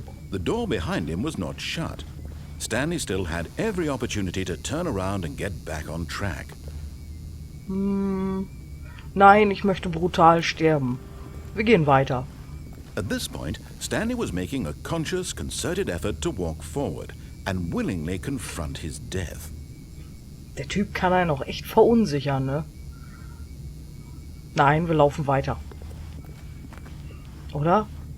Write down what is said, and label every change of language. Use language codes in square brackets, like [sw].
[en] The door behind him was not shut. Stanley still had every opportunity to turn around and get back on track. [de] Nein, ich möchte brutal sterben. Wir gehen weiter. [en] At this point, Stanley was making a conscious, concerted effort to walk forward and willingly confront his death. [de] Der Typ kann einen auch echt verunsichern, ne? Nein, wir laufen weiter. Oder?